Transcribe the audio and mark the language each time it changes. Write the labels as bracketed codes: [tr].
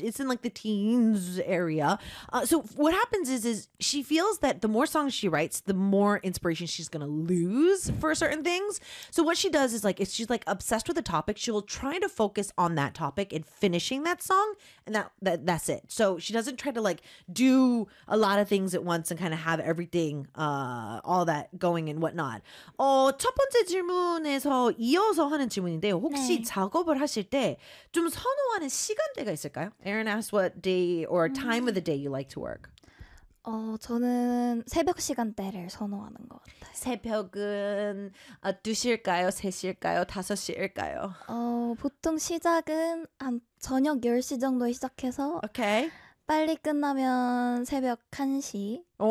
[en] It's in like the teens area. So what happens is she feels that the more songs she writes, the more inspiration she's gonna lose for certain things. So what she does is like if she's like obsessed with a topic, she will try to focus on that topic and finishing that song, and that's it. So she doesn't try to like do a lot of things at once and kind of have everything all that going and whatnot. [ko] 첫 번째 질문에서 이어서 하는 질문인데요. 혹시 네. 작업을 하실 때좀 선호하는 시간대가 있을까요? [en] Aaron asked what day or time of the day you like to work. [ko] 저는 새벽 시간대를 선호하는 것 새벽은 2시일까요? 3시일까요? 5시일까요? [en] Okay. [ko] 보통 시작은 한 저녁 10시 정도에 시작해서 빨리 끝나면 새벽 1시.